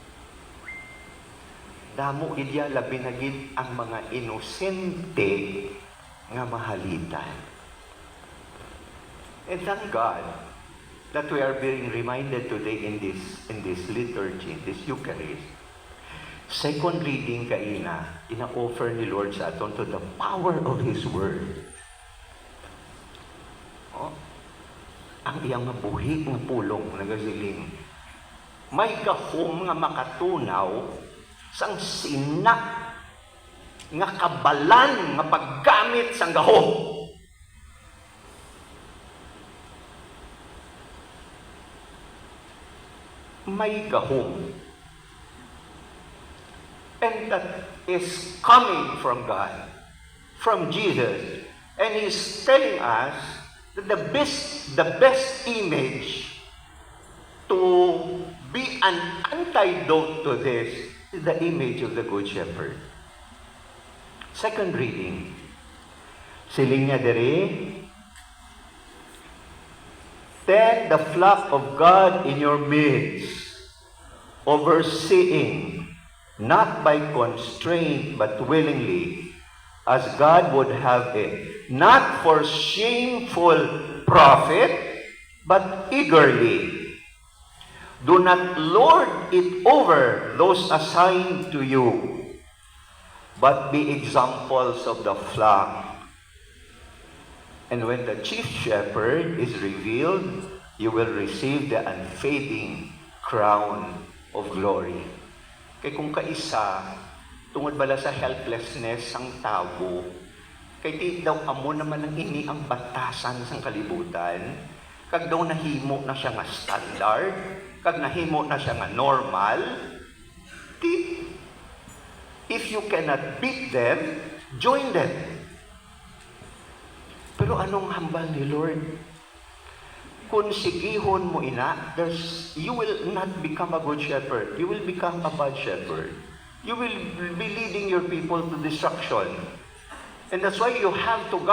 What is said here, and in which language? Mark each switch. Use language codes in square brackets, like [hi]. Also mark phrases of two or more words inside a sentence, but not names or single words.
[hil] Damo gidya labi na gid ang mga inosente nga mahalitan. [en] And thank God that we are being reminded today in this liturgy, this Eucharist. Second reading [hil] kaina, ina-offer ni Lord sa aton [en] to the power of His Word. [hil] Oh, ang iyang mabuhi ng pulong nagasiling. May gahom nga makatunaw sang sina nga kabalan nga paggamit sang gahom. May gahom. [en] And that is coming from God, from Jesus. And He's telling us that the best image to be an antidote to this is the image of the Good Shepherd. Second reading. [hil] Siling niya dere, [en] tend the flock of God in your midst, overseeing, not by constraint, but willingly, as God would have it, not for shameful profit, but eagerly. Do not lord it over those assigned to you, but be examples of the flock. And when the chief shepherd is revealed, you will receive the unfading crown of glory. [hil] Kay kung kaisa, tungod bala sa helplessness ang tao, kay di daw amo naman ang ini ang batasan sang kalibutan, kag daw nahimo na siya nga standard, kag nahimo na siya nga normal, [en] if you cannot beat them, join them. [hil] Pero anong hambal ni Lord? Kung sigihon mo ina, [en] you will not become a good shepherd. You will become a bad shepherd. You will be leading your people to destruction. And that's why you have to guard